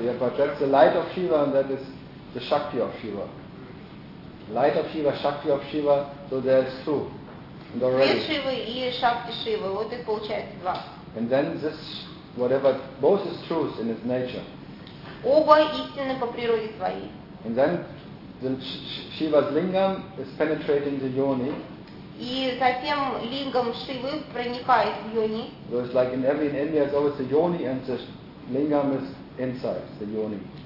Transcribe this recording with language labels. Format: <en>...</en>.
<en>Yeah, but that's the light of Shiva, and that is the Shakti of Shiva. Light of Shiva, Shakti of Shiva. So there's two. And already.</en> <ru>Свет Шивы и Шакти Шивы. Вот это получается два.</ru> <en>And then this, whatever, both is truth in its nature.</en> <ru>Оба истинны по природе твоей.</ru> <en>And then the Shiva's lingam is penetrating the yoni.</en> <ru>И затем лингам Шивы проникает в йони.</ru> <en>So it's like in every India, it's always the yoni and the lingam is inside the yoni.</en>